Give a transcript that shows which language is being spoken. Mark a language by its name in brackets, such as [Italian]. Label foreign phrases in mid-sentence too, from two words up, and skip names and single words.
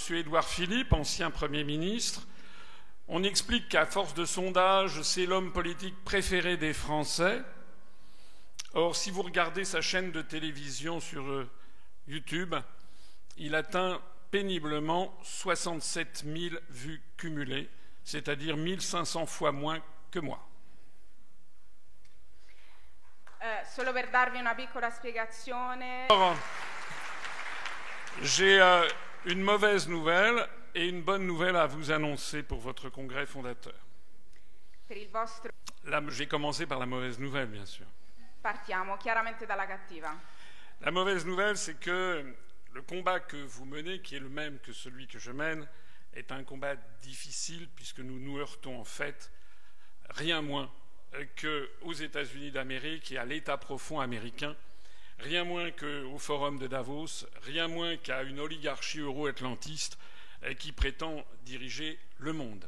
[French] Édouard Philippe, ancien Premier ministre. On explique qu'à force de sondage, c'est l'homme politique préféré des Français. Or, si vous regardez sa chaîne de télévision sur YouTube, il atteint péniblement 67 000 vues cumulées, c'est-à-dire 1 500 fois moins que moi. [Italian] Solo per darvi una piccola spiegazione. [French] J'ai une mauvaise nouvelle et une bonne nouvelle à vous annoncer pour votre congrès fondateur. [Italian] Per il vostro... [French] Là, j'ai commencé par la mauvaise nouvelle, bien sûr. [Italian] Partiamo chiaramente dalla cattiva. [French] La mauvaise nouvelle, c'est que le combat que vous menez, qui est le même que celui que je mène, est un combat difficile puisque nous nous heurtons en fait rien moins qu'aux États-Unis d'Amérique et à l'État profond américain, rien moins qu'au Forum de Davos, rien moins qu'à une oligarchie euro-atlantiste qui prétend diriger le monde.